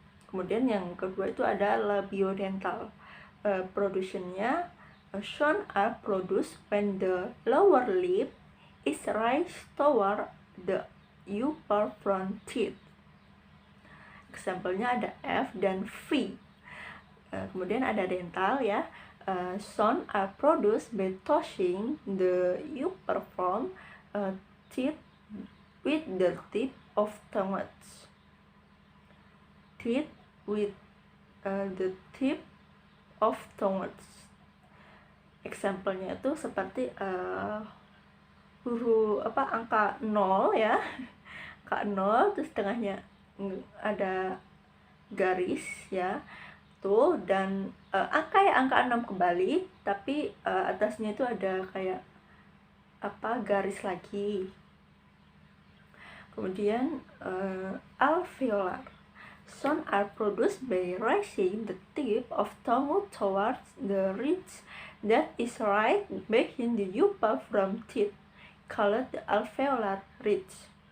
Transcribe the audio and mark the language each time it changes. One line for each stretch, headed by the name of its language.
Indonesian: Kemudian yang kedua itu ada labiodental.
English: Productionnya sound are produced when the lower lip is raised toward the upper front teeth.
Indonesian: Example-nya ada F dan V. Kemudian ada dental ya.
English: Sound are produced by touching the upper front teeth with the tip of tongues. Teeth with the tip of tongues.
Indonesian: Example-nya itu seperti angka 0 ya. Angka 0 terus tengahnya ada garis ya. Tuh, dan angka 6 kembali, tapi atasnya itu ada kayak garis lagi. Kemudian alveolar.
English: Sound are produced by raising the tip of tongue towards the ridge that is right behind the upper front teeth, called the alveolar ridge.